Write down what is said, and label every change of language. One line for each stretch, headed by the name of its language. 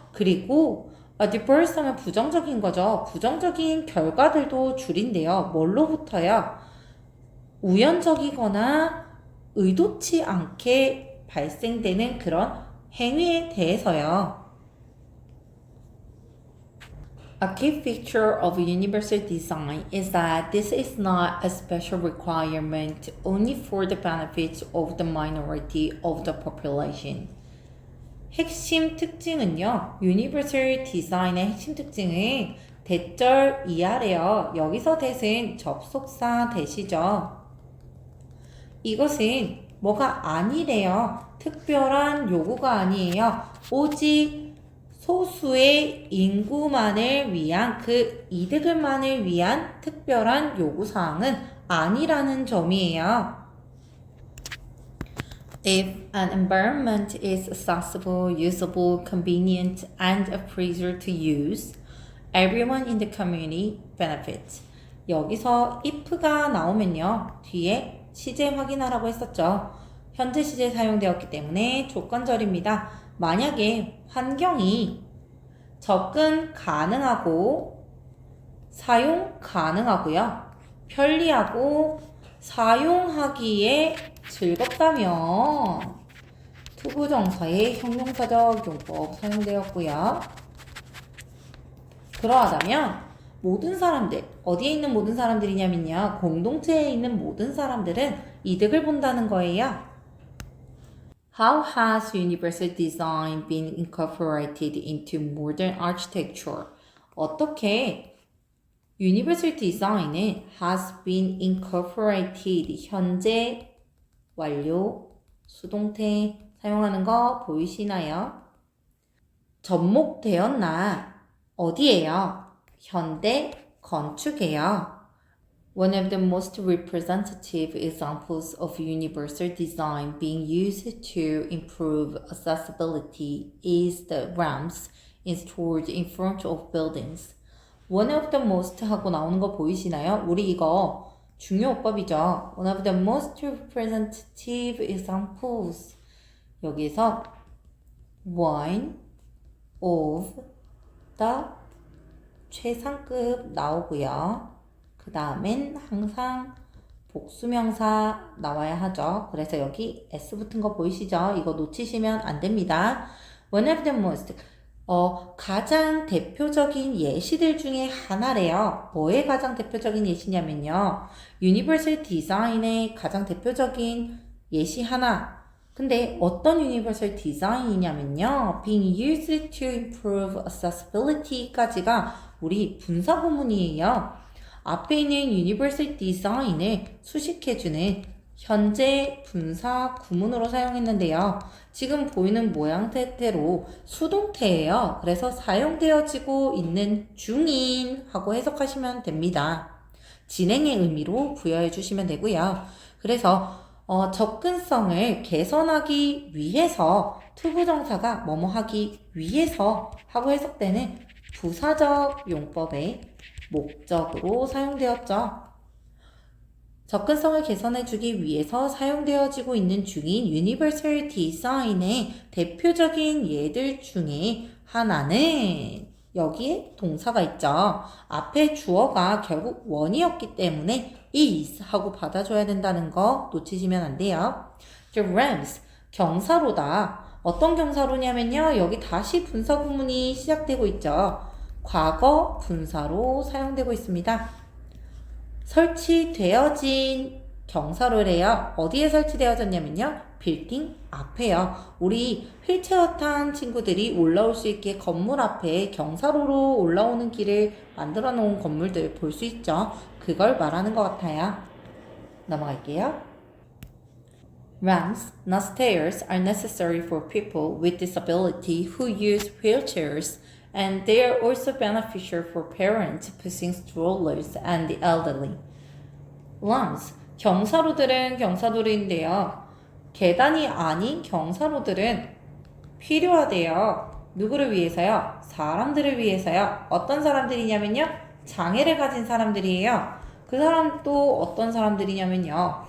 Korean: 그리고 adverse 하면 부정적인 거죠. 부정적인 결과들도 줄인대요. 뭘로부터요? 우연적이거나 의도치 않게 발생되는 그런 행위에 대해서요.
English: A key feature of universal design is that this is not a special requirement only for the benefit of the minority of the population.
Korean: 핵심 특징은요. 유니버설 디자인의 핵심 특징은 대절 이하래요. 여기서 대신 접속사 대시죠. 이것은 뭐가 아니래요. 특별한 요구가 아니에요. 오직 소수의 인구만을 위한 그 이득을만을 위한 특별한 요구사항은 아니라는 점이에요.
English: If an environment is accessible, usable, convenient, and a pleasure to use, everyone in the community benefits.
Korean: 여기서 if가 나오면요. 뒤에 시제 확인하라고 했었죠. 현재 시제 사용되었기 때문에 조건절입니다. 만약에 환경이 접근 가능하고 사용 가능하고요. 편리하고 사용하기에 즐겁다면 투부정사의 형용사적 용법 사용되었고요. 그러하다면 모든 사람들, 어디에 있는 모든 사람들이냐면요. 공동체에 있는 모든 사람들은 이득을 본다는 거예요.
English: How has universal design been incorporated into modern architecture?
Korean: 어떻게 universal design은
English: has been incorporated,
Korean: 현재 완료, 수동태 사용하는 거 보이시나요? 접목되었나? 어디에요? 현대 건축에요. One of the most representative examples of universal design being used to improve accessibility is the ramps installed in front of buildings.
English: One of the most
Korean: 하고 나오는 거 보이시나요? 우리 이거 중요법이죠.
English: One of the most representative examples.
Korean: 여기서
English: one of the
Korean: 최상급 나오고요. 그 다음엔 항상 복수명사 나와야 하죠. 그래서 여기 S 붙은 거 보이시죠? 이거 놓치시면 안 됩니다.
English: One of the most
Korean: 가장 대표적인 예시들 중에 하나래요. 뭐의 가장 대표적인 예시냐면요. 유니버설 디자인의 가장 대표적인 예시 하나. 근데 어떤 유니버설 디자인이냐면요.
English: Being used to improve accessibility까지가
Korean: 우리 분사 구문이에요. 앞에 있는 유니버설 디자인을 수식해주는 현재 분사 구문으로 사용했는데요. 지금 보이는 모양 태태로 수동태예요. 그래서 사용되어지고 있는 중인 하고 해석하시면 됩니다. 진행의 의미로 부여해 주시면 되고요. 그래서 접근성을 개선하기 위해서 투부정사가 뭐뭐 하기 위해서 하고 해석되는 부사적 용법의 목적으로 사용되었죠. 접근성을 개선해주기 위해서 사용되어지고 있는 중인 유니버설 디자인의 대표적인 예들 중에 하나는 여기에 동사가 있죠. 앞에 주어가 결국 원이었기 때문에 is 하고 받아줘야 된다는 거 놓치시면 안 돼요.
English: The Rams,
Korean: 경사로다. 어떤 경사로냐면요. 여기 다시 분사 구문이 시작되고 있죠. 과거 분사로 사용되고 있습니다. 설치되어진 경사로래요. 어디에 설치되어졌냐면요. 빌딩 앞에요. 우리 휠체어 탄 친구들이 올라올 수 있게 건물 앞에 경사로로 올라오는 길을 만들어 놓은 건물들 볼 수 있죠. 그걸 말하는 것 같아요. 넘어갈게요.
English: Ramps, not stairs, are necessary for people with disability who use wheelchairs, and they are also beneficial for parents pushing strollers and the elderly.
Korean: Ramps, 경사로들은 경사도로인데요. 계단이 아닌 경사로들은 필요하대요. 누구를 위해서요? 사람들을 위해서요. 어떤 사람들이냐면요. 장애를 가진 사람들이에요. 그 사람도 어떤 사람들이냐면요.